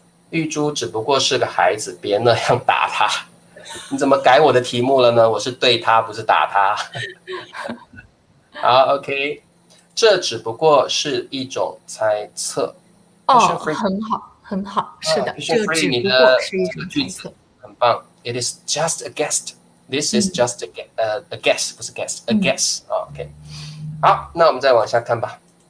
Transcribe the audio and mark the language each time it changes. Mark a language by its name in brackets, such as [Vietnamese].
[Chinese] 玉珠只不过是个孩子，别那样打他。你怎么改我的题目了呢？我是对他，不是打他。好 ，OK， 这只不过是一种猜测。很好，是的，这只不过是一种猜测，很棒。 [English] It is just a guess. This is just a guess， [Chinese] 不是 [English] guess，a guess。 [Chinese] OK， 好，那我们再往下看吧。